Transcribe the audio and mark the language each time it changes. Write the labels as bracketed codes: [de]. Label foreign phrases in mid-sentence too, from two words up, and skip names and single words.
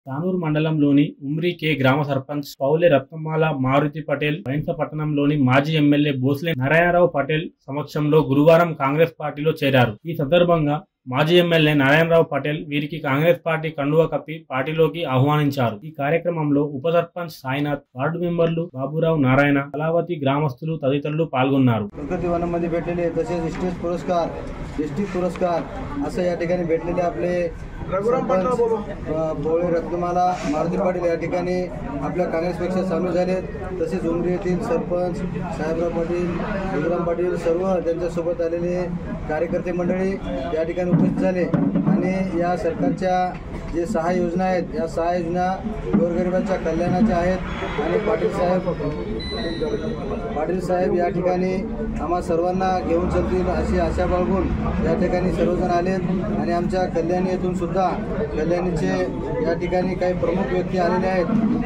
[te] తానూరు మండలంలోని ఉమ్రి కే గ్రామ సర్పంచ్ పౌలే రత్నమాల మారుతి పటేల్ పట్టణంలోని మాజీ ఎమ్మెల్యే భోస్లే నారాయణరావు పటేల్ సమక్షంలో గురువారం కాంగ్రెస్ పార్టీలో చేరారు. ఈ సందర్భంగా మాజీ ఎమ్మెల్యే నారాయణరావు పటేల్ వీరికి కాంగ్రెస్ పార్టీ కండువా కప్పి పార్టీలోకి ఆహ్వానించారు. ఈ కార్యక్రమంలో ఉప సర్పంచ్ సాయినాథ్, వార్డు మెంబర్లు బాబురావు, నారాయణ, కళావతి గ్రామస్తులు తదితరులు पालगొన్నారు. [mr] डिस्ट्रिक्ट पुरस्कार असं या ठिकाणी भेटलेले आपले भोळे रत्नमाला मारुती पाटील या ठिकाणी आपल्या काँग्रेस पक्षात सामील झालेत. तसेच उमरी येथील सरपंच साहेबराव पाटील, विक्रम पाटील सर्व त्यांच्यासोबत आलेले कार्यकर्ते मंडळी या ठिकाणी उपस्थित झाले आणि या सरकारच्या जे 6 योजना आहेत या 6 योजना गोरगरिबांच्या कल्याणाच्या आहेत आणि पाटील साहेब या ठिकाणी आम्हा सर्वांना घेऊन चलतील अशी आशा बाळगून या ठिकाणी सर्वजण आलेत आणि आमच्या कल्याणी येथून सुद्धा कल्याणीचे या ठिकाणी काही प्रमुख व्यक्ती आलेले आहेत.